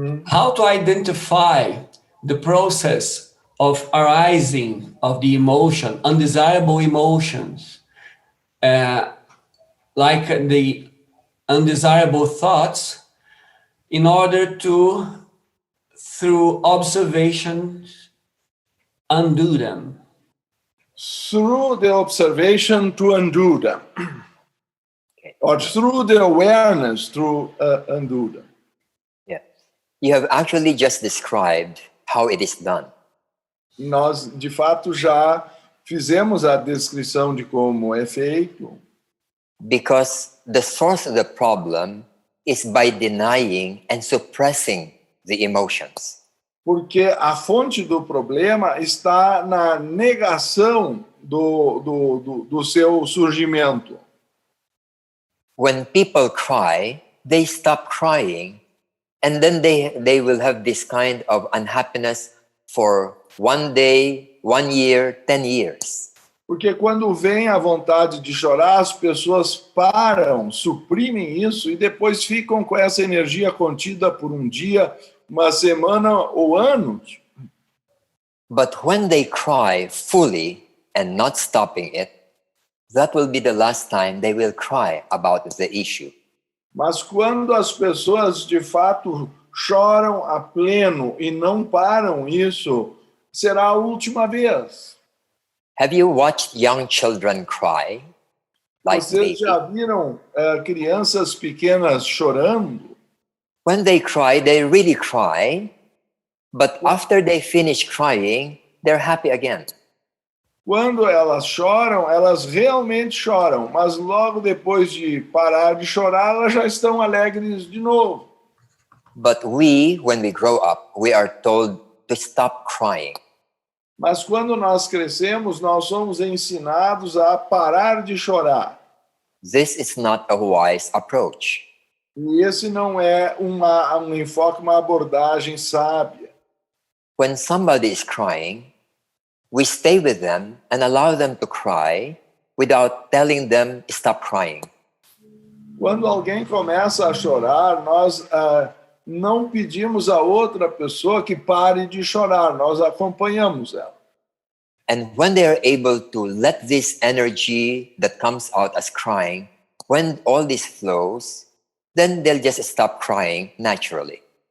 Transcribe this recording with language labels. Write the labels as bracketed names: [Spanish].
[English] How to identify the process of arising of the emotion, undesirable emotions, like the undesirable thoughts, in order to, through observations, undo them. Through the observation to undo them, or through the awareness to undo them. Yeah. You have actually just described how it is done. [Portuguese] Nós, de fato, já fizemos a descrição de como é feito. [English] Because the source of the problem is by denying and suppressing the emotions. [Portuguese] Porque a fonte do problema está na negação do seu surgimento. [English] When people cry, they stop crying, and then they will have this kind of unhappiness for 1 day, 1 year, 10 years. [Portuguese] Porque quando vem a vontade de chorar, as pessoas param, suprimem isso e depois ficam com essa energia contida por um dia, uma semana ou anos. [English] But when they cry fully and not stopping it, that will be the last time they will cry about the issue. [Portuguese] Mas quando as pessoas de fato choram a pleno e não param isso, será a última vez. [English] Have you watched young children cry? Like [Portuguese] Vocês já viram crianças pequenas chorando? [English] When they cry, they really cry, but after they finish crying, they're happy again. [Portuguese] Quando elas choram, elas realmente choram, mas logo depois de parar de chorar, elas já estão alegres de novo. [English] But we, when we grow up, we are told to stop crying. [Portuguese] Mas quando nós crescemos, nós somos ensinados a parar de chorar. [English] This is not a wise approach. [Portuguese] E esse não é um enfoque, uma abordagem sábia. [English] When somebody is crying, we stay with them and allow them to cry without telling them stop crying. [Portuguese] Quando alguém começa a chorar, nós não pedimos a outra pessoa que pare de chorar, nós acompanhamos ela. [English] And when they are able to let this energy that comes out as crying, when all this flows, then they'll just stop crying naturally.